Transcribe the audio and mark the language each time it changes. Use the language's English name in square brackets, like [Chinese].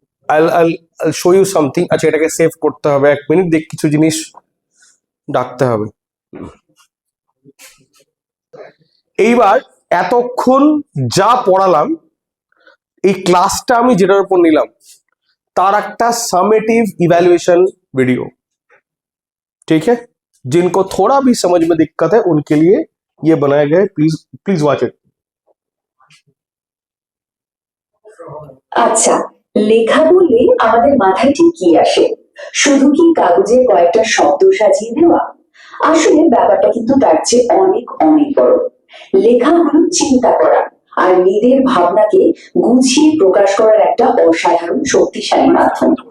[English] I'll show you something। [Bangla] আচ্ছা, এটাকে save করতে হবে, 1 মিনিট, দেখ কিছু জিনিস ডাকতে হবে। এইবার এতক্ষণ যা পড়ালাম, এই ক্লাসটা আমি যেটার উপর নিলাম तार একটা समेटिव इवैल्यूएशन वीडियो, [Hindi] ठीक है? जिनको थोड़ा भी समझ में दिक्कत है उनके लिए ये बनाया गया है, प्लीज वॉच इट। [Bangla] আচ্ছা, লেখা বললে আমাদের মাথায় ঠিক কি আসে? শুধু কি কাগজে কয়েকটা শব্দ সাজিয়ে দেওয়া? আসলে ব্যাপারটা কিন্তু তার চেয়ে অনেক অনেক বড়। লেখা হলো চিন্তা করা আর নিজের ভাবনাকে গুছিয়ে প্রকাশ করার একটা অসাধারণ শক্তিশালী মাধ্যম।